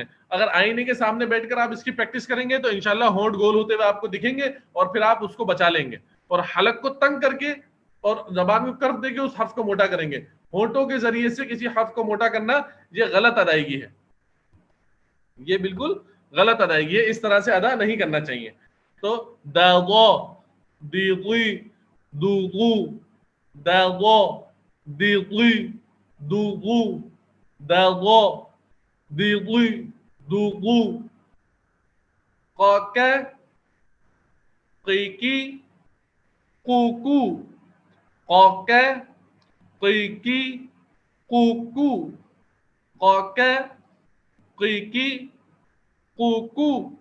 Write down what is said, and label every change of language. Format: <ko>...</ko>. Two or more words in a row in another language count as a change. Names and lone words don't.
<ur>اگر آئینے کے سامنے بیٹھ کر آپ اس کی پریکٹس کریں گے تو انشاءاللہ ہونٹ گول ہوتے ہوئے آپ کو دکھیں گے، اور پھر آپ اس کو بچا لیں گے. اور حلق کو تنگ کر کے اور زبان کو کرب دے کے اس حرف کو موٹا کریں گے. ہونٹوں کے ذریعے سے کسی حرف کو موٹا کرنا یہ غلط ادائیگی ہے، یہ بالکل غلط ادائیگی ہے، اس طرح سے ادا نہیں کرنا چاہیے.</ur> <ar>تو دا ضا، دی ضی، دو غو، دا ضا، دی ضی، دو غو، دا ضا، دی ضی، دو غو. قا قی کی، قو کو، قا قی کی، قو کو، قا قی کی، قو کو.</ar>